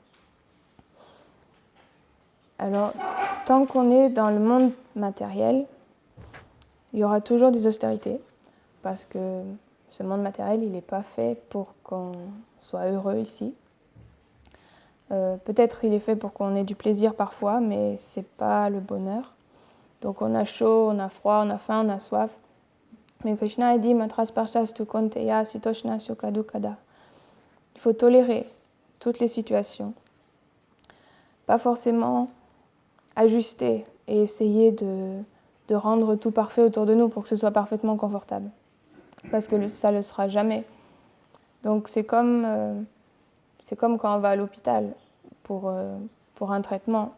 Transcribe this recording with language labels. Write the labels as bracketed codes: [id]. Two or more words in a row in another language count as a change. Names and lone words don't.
[fr] Alors, tant qu'on est dans le monde matériel, il y aura toujours des austérités, parce que ce monde matériel, il n'est pas fait pour qu'on soit heureux ici. Peut-être il est fait pour qu'on ait du plaisir parfois, mais ce n'est pas le bonheur. Donc on a chaud, on a froid, on a faim, on a soif. Mais Krishna a dit [sa] मात्रस् पर्शस् तु कोन्तेय सितोष्ण सुकदुकद. [fr] Il faut tolérer toutes les situations. Pas forcément ajuster et essayer de rendre tout parfait autour de nous pour que ce soit parfaitement confortable. Parce que ça ne le sera jamais. Donc c'est comme quand on va à l'hôpital pour un traitement.